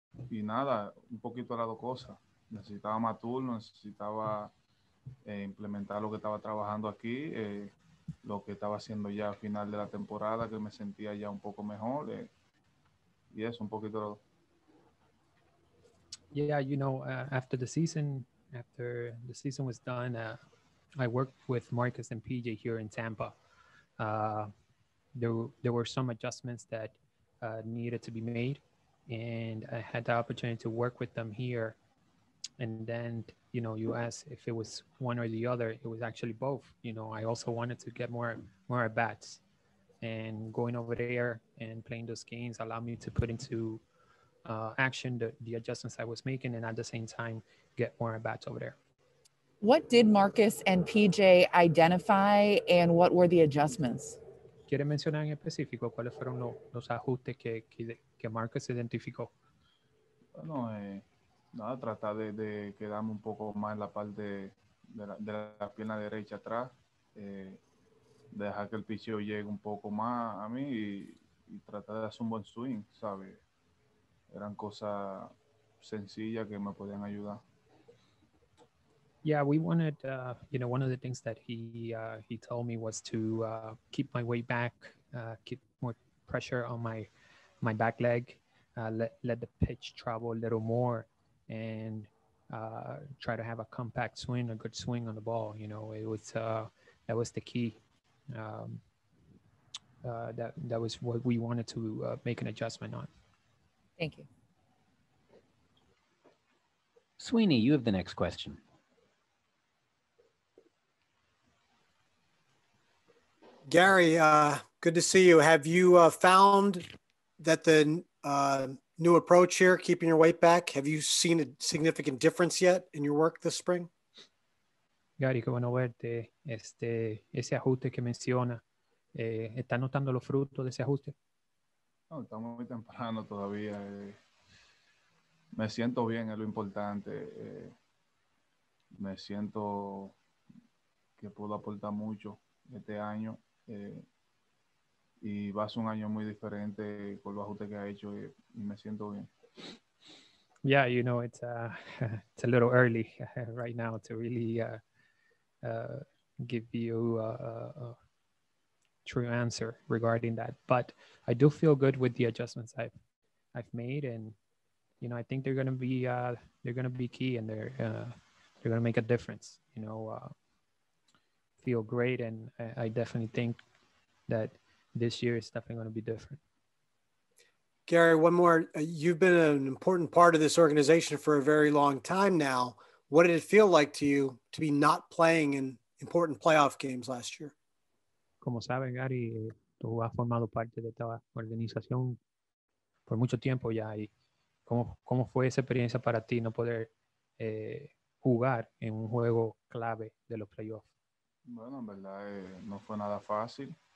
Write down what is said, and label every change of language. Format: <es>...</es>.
<es>Y nada, un poquito de las dos cosas. Necesitaba más turnos, necesitaba implementar lo que estaba trabajando aquí, lo que estaba haciendo ya al final de la temporada, que me sentía ya un poco mejor. Y eso, un poquito de...</es> <en>Yeah, after the season was done, I worked with Marcus and PJ here in Tampa. There were some adjustments that needed to be made, and I had the opportunity to work with them here. And then, you asked if it was one or the other. It was actually both. I also wanted to get more at bats, and going over there and playing those games allowed me to put into action the adjustments I was making, and at the same time get more at bats over there. What did Marcus and PJ identify, and what were the adjustments?</en> <es>¿Quieres mencionar en específico cuáles fueron los ajustes que Marcus identificó? Bueno, nada, tratar de quedarme un poco más en la parte de la pierna derecha atrás, dejar que el picheo llegue un poco más a mí y tratar de hacer un buen swing, ¿sabes? Eran cosas sencillas que me podían ayudar.</es> <en>Yeah, we wanted, one of the things that he told me was to keep my weight back, keep more pressure on my back leg, let the pitch travel a little more, and try to have a compact swing, a good swing on the ball. It was that was the key. That was what we wanted to make an adjustment on. Thank you. Sweeney, you have the next question. Gary, good to see you. Have you found that the new approach here, keeping your weight back, have you seen a significant difference yet in your work this spring?</en> <es>Gary, qué bueno verte. Ese ajuste que menciona, ¿está notando los frutos de ese ajuste? No, estamos muy temprano todavía. Me siento bien, es lo importante. Me siento que puedo aportar mucho este año. Y va a ser un año muy diferente con los ajustes que ha hecho y me siento bien.</es> <en>Yeah, it's it's a little early right now to really give you a true answer regarding that. But I do feel good with the adjustments I've made, and I think they're gonna be key, and they're gonna make a difference. Feel great, and I definitely think that this year is definitely going to be different. Gary, one more. You've been an important part of this organization for a very long time now. What did it feel like to you to be not playing in important playoff games last year?</en> <es>Como sabes, Gary, tú has formado parte de esta organización por mucho tiempo ya. ¿Y cómo fue esa experiencia para ti no poder jugar en un juego clave de los playoffs? Bueno, en verdad no fue nada fácil.</es>